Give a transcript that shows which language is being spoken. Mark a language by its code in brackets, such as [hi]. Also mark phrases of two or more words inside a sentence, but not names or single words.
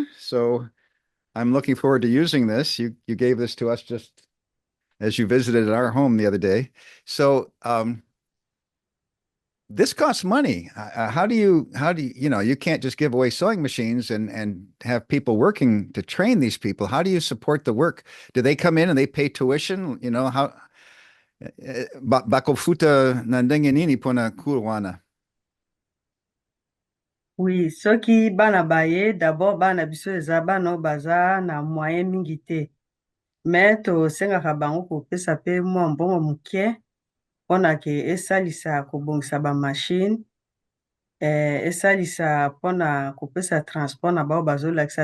[en] So I'm looking forward to using this. You gave this to us just as you visited our home the other day. So this costs money. How do you you can't just give away sewing machines and have people working to train these people. How do you support the work? Do they come in and they pay tuition? [ln] How bakofuta nandenge nini pona kurwana? Oui, soki bana baye d'abord bana biso eza bana oyo baza na moyen mingi te, me tosengaka bango kopesa pe mwa mbongo moke mpona ke esalisa kobongisa bamashine, esalisa mpona kopesa transport na bao bazolakisa.